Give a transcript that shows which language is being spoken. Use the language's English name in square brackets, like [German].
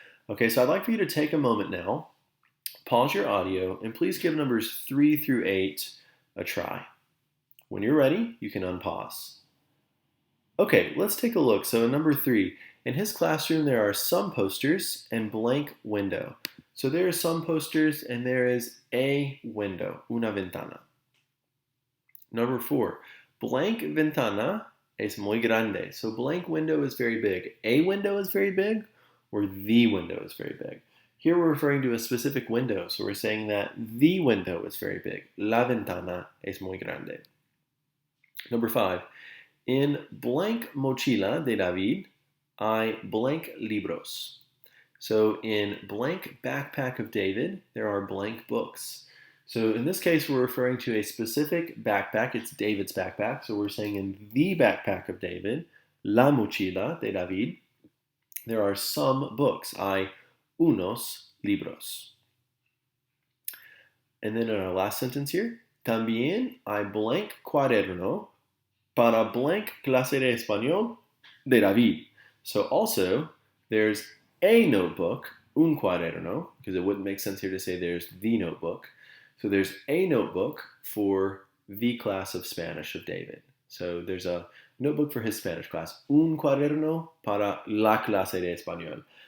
[English] Okay, so I'd like for you to take a moment now, pause your audio, and please give numbers 3 through 8 a try. When you're ready, you can unpause. Okay, let's take a look. So number 3, in his classroom there are some posters and blank window. So there are some posters and there is a window, [Spanish] una ventana. [English] Number 4, blank [Spanish] ventana es muy grande. [English] So blank window is very big. A window is very big, or the window is very big. Here we're referring to a specific window, so we're saying that the window is very big. [Spanish] La ventana es muy grande. [English] Number 5, in blank [Spanish] mochila de David hay [English] blank [Spanish] libros. [English] So in blank backpack of David, there are blank books. So in this case, we're referring to a specific backpack. It's David's backpack. So we're saying in the backpack of David, [Spanish] la mochila de David, [English] there are some books. [Spanish] Hay unos libros. [English] And then in our last sentence here, [Spanish] también hay blank cuaderno para blank clase de español de David. [English] So also, there's a notebook, [Spanish] un cuaderno, [English] because it wouldn't make sense here to say there's the notebook. So there's a notebook for the class of Spanish of David. So there's a notebook for his Spanish class, [Spanish] un cuaderno para la clase de español.